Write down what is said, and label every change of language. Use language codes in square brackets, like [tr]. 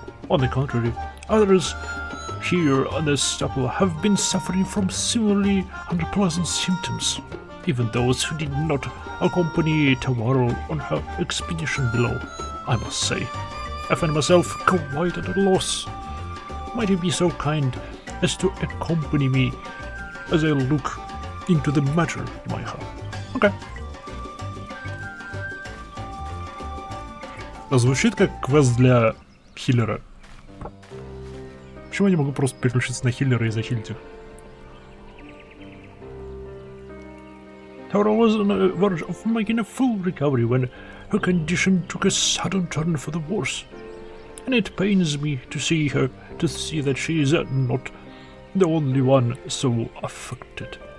[en] On the contrary, others here on the stubble have been suffering from similarly unpleasant symptoms, even those who did not accompany Tawarl on her expedition below. I must say, I find myself quite at a loss. Might you be so kind as to accompany me as I look into the matter in my heart? Okay. [ru] Звучит как квест для хиллера. Почему я не могу просто переключиться на хиллера и захилить их? [en] Tawarl was on the verge of making a full recovery when her condition took a sudden turn for the worse, and it pains me to see that she is not the only one so afflicted.